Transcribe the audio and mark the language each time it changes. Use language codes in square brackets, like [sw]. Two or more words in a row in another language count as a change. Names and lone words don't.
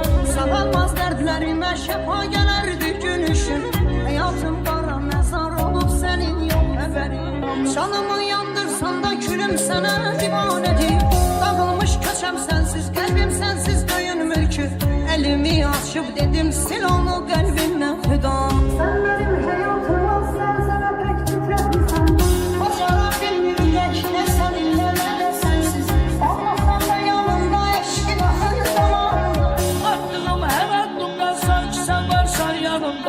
[az] Sağalmaz dərdlərimə şəfa gələrdi gülüşün. Həyatım qara məzar olub sənin yox xəbərin. Canımı yandırsan da külüm sənə divanədir. Dağılmış köçəm sənsiz, qəlbim sənsiz döyünmür ki. Əlimi açıb dedim sil onu qəlbimdən fida. [tr] Sen benim hayatım olsan sana pek titretmişsen. [az] Bacara bilmirək nə səninlə nə də sənsiz. Olmasan da yanımda eşkin hər zaman. Attığım hər addımda sanki sən varsan yanımda.